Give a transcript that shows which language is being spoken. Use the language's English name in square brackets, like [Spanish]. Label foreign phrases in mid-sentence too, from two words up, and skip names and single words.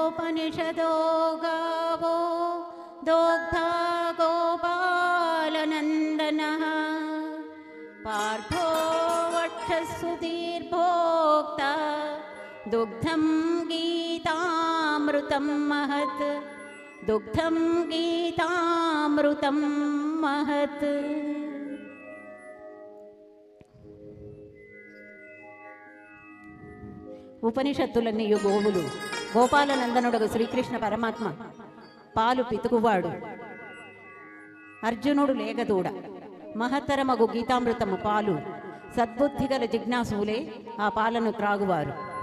[Sanskrit] उपनिषदो गावो दोग्धा गोपालनन्दनः पार्थो वक्षसुधीर्भोक्ता दुग्धं गीतामृतं महत् दुग्धं गीतामृतं महत्। [Telugu] ఉపనిషత్తులన్నీ గోవులు, గోపాలనందనుడు శ్రీకృష్ణ పరమాత్మ పాలు పితుకువాడు, అర్జునుడు లేగదూడ, మహత్తరమగు గీతామృతము పాలు, సద్బుద్ధిగల జిజ్ఞాసులే ఆ పాలను త్రాగువారు.